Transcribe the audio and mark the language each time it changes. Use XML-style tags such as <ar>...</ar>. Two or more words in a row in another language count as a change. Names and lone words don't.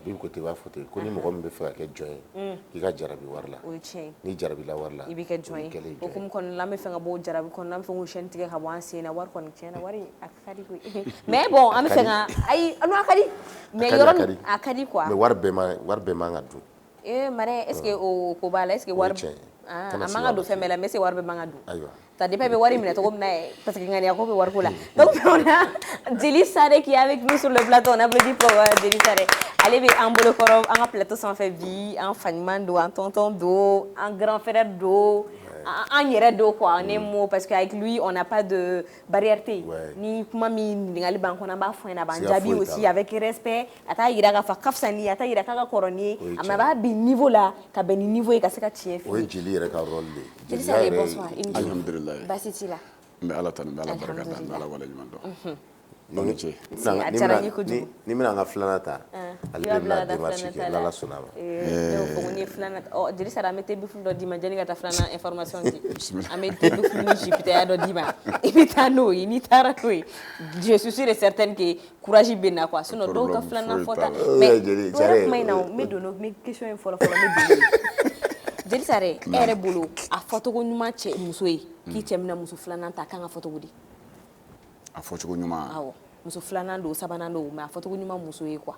<bm>A b'i ko ten i b'a fɔ ten ko ni mɔgɔ min bɛ fɛ ka kɛ jɔn ye k'i ka jarabi wari la o ye tiɲɛ ye n'i jarabila wari la i bɛ kɛ jɔn ye o hukumu kɔnɔna la an bɛ fɛ ka bɔ o jarabi kɔnɔna an bɛ fɛ k'o chaîne tigɛ ka bɔ an sen na wari kɔni tiɲɛna wari a ka di koyi</bm> <fr>mais bon</fr> <bm>an bɛ fɛ ka ayi non a ka di mais yɔrɔ a ka di quoi mais wari bɛɛ man ka dun. mara</bm> <fr>est ce que</fr> <bm>o ko b'a la</bm> <fr>est ce que</fr> <bm>wari tiɲɛ ye. a man ka don fɛn bɛɛ la</bm> <fr>mais est ce que</fr> <bm>wari bɛɛ man ka don Ayiwa.</bm> <fr>ça dépend</fr> <bm>bɛ wari minɛ cogo min na</bm> <fr>parce que</fr> <bm>ŋaniya ko bɛ wari ko la</bm> <fr>donc on a Jeli Sare qui est avec nous sur le plateau on applaudit pour Jeli Sare</fr> <bm>ale bɛ an bolo kɔrɔ an ka plateau sanfɛ bi an fa ɲuman don an tonton don an</bm> <fr>grand frère</fr> <bm>don an yɛrɛ don</bm> <fr>quoi en un mot parce que avec lui on n'a pas de barrière</fr> <bm>te ni kuma min ɲininkali b'an kɔnɔ an b'a fɔ ɲɛna a b'an jaabi</bm> <fr>aussi avec respect</fr> <bm>a t'a yira k'a fɔ ka fisa ni ye a t'a yira k'a ka kɔrɔ ni ye mais a b'a bin niveau la ka bɛn ni niveau ye ka se ka tiɲɛ f'i ye. O ye Jeli yɛrɛ ka rôle de ye. Jeli Sare bonsoir alhamdulilayi baasi t'i la. n bɛ ala tanu n bɛ ala barika da n bɛ ala waleɲuman dɔn Ni a diyara n ye kojugu ni bɛna an ka filanan ta ale de bɛna démarche kɛ n'ala sɔnna ma. ne y'o fɔ ko ni ye filanan ta Jeli Sare an bɛ tebufulu dɔ d'i ma janni ka taa filanan information di an bɛ tebufulu ni jupitaya dɔ d'i ma i bɛ taa n'o ye n'i taara n'o ye</bm> <fr>je suis sûre et certaine que courage</fr> <bm>bɛ na quoi sinon dɔw ka filanan fɔta mais o yɛrɛ kuma in na n bɛ don n bɛ question in fɔlɔ n bɛ don Jeli Sare e yɛrɛ bolo a fɔcogo ɲuman cɛ muso ye k'i cɛ bɛna muso filanan ta a kan ka fɔ cogo di. a fɔcogo ɲuman awɔ muso filanan don sabanan don mais a fɔcogo ɲuman muso ye quoi.</bm>